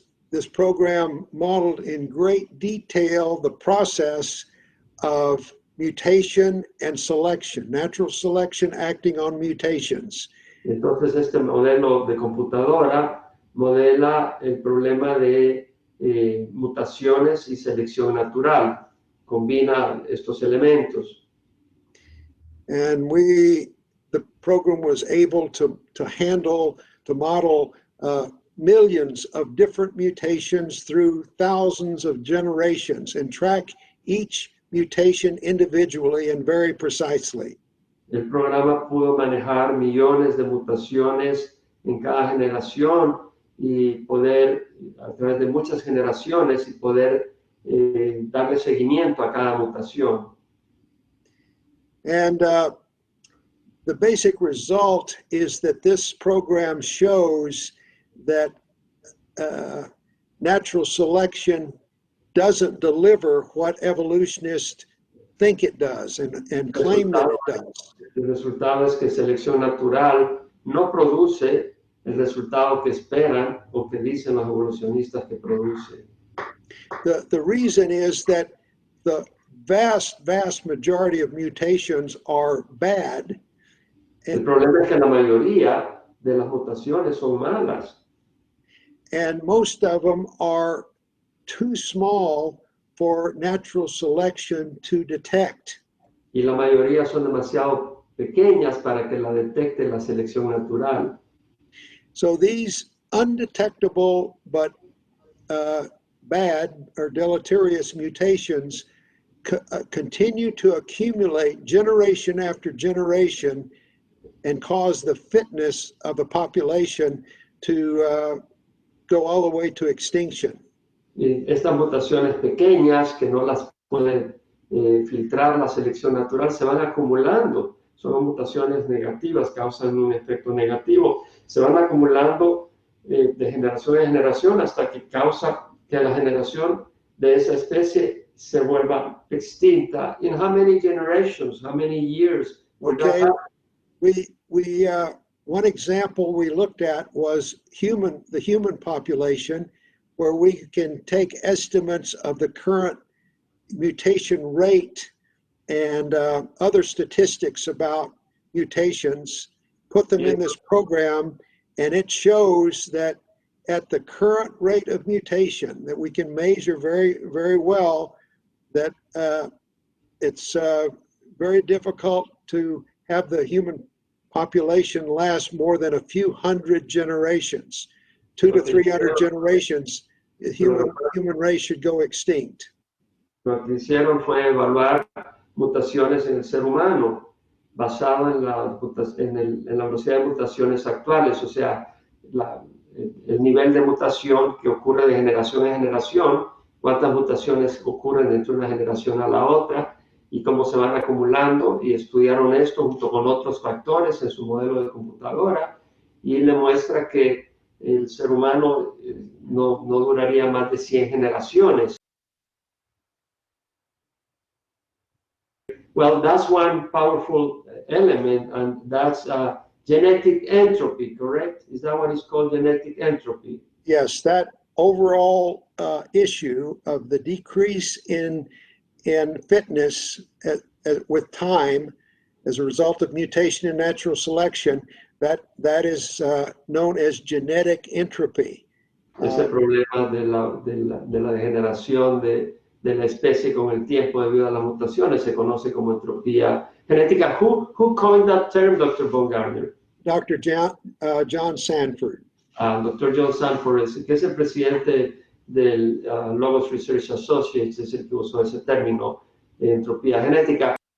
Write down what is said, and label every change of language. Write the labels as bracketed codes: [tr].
[en] This program modeled in great detail the process of mutation and selection, natural selection acting on mutations. [es] Entonces este modelo de computadora modela el problema de mutaciones y selección natural, combina estos elementos. [en] And the program was able to model millions of different mutations through thousands of generations and track each mutation individually and very precisely. [es] El programa pudo manejar millones de mutaciones en cada generación y poder, a través de muchas generaciones, y poder darle seguimiento a cada mutación. [en] And the basic result is that this program shows that natural selection doesn't deliver what evolutionists think it does and claim that it does. [es] El resultado es que selección natural no produce el resultado que esperan o que dicen los evolucionistas que produce. [en] The reason is that the vast majority of mutations are bad. [es] El problema es que la mayoría de las mutaciones son malas. [en] And most of them are too small for natural selection to detect. [es] Y la mayoría son demasiado pequeñas para que la detecte la selección natural. [en] So these undetectable but bad or deleterious mutations continue to accumulate generation after generation and cause the fitness of a population to go all the way to extinction. [es] Y estas mutaciones pequeñas que no las puede filtrar la selección natural se van acumulando. Son mutaciones negativas, causan un efecto negativo. Se van acumulando de generación en generación hasta que causa que la generación de esa especie se vuelva extinta. [en] In how many generations, how many years? Okay, one example we looked at was the human population, where we can take estimates of the current mutation rate and other statistics about mutations, put them in this program, and it shows that at the current rate of mutation that we can measure very, very well, that it's very difficult to have the human population last more than a few hundred generations, 200 to 300 generations the human race should go extinct. [es] Lo que hicieron fue evaluar mutaciones en el ser humano basado en la velocidad de mutaciones actuales, o sea, el nivel de mutación que ocurre de generación en generación, cuántas mutaciones ocurren entre una generación a la otra y cómo se van acumulando, y estudiaron esto junto con otros factores en su modelo de computadora, y le muestra que el ser humano no duraría más de 100 generaciones. [en] Well, that's one powerful element, and that's genetic entropy, correct? Is that what is called genetic entropy? Yes, that overall issue of the decrease in fitness with time as a result of mutation and natural selection, that is known as genetic entropy. [es] Ese problema de la degeneración de la especie con el tiempo debido a las mutaciones se conoce como entropía genética. [en] Who coined that term, Dr. Baumgartner? Dr. John Sanford. Dr. [es] John Sanford, que es el presidente del Logos Research Associates, es el que usó ese término, entropía genética.